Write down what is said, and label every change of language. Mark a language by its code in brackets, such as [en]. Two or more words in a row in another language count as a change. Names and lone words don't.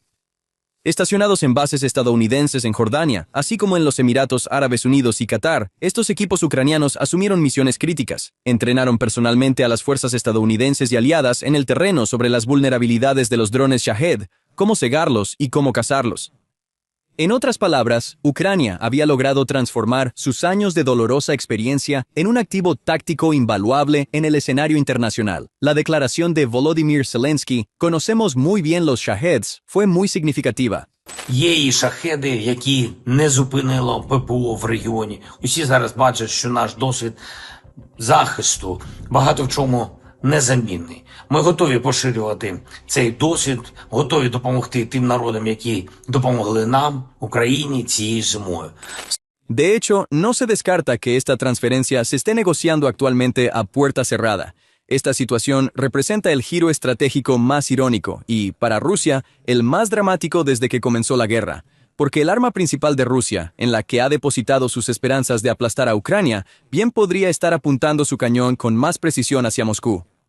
[es] Estacionados en bases estadounidenses en Jordania, así como en los Emiratos Árabes Unidos y Qatar, estos equipos ucranianos asumieron misiones críticas, entrenaron personalmente a las fuerzas estadounidenses y aliadas en el terreno sobre las vulnerabilidades de los drones Shahed, cómo cegarlos y cómo cazarlos. En otras palabras, Ucrania había logrado transformar sus años de dolorosa experiencia en un activo táctico invaluable en el escenario internacional. La declaración de Volodymyr Zelensky, conocemos muy bien los Shaheds, fue muy significativa. [uk] Є і шахеди, які не зупинило ППО в регіоні. Усі зараз бачать, що наш досвід захисту багато в чому незамінний. Ми готові поширювати цей досвід, готові допомогти тим народам, які допомогли нам, Україні, цією зимою. [es] De hecho, no se descarta que esta transferencia se esté negociando actualmente a puerta cerrada. Esta situación representa el giro estratégico más irónico y, para Rusia, el más dramático desde que comenzó la guerra. Porque el arma principal de Rusia, en la que ha depositado sus esperanzas de aplastar a Ucrania, bien podría estar apuntando su cañón con más precisión hacia Moscú.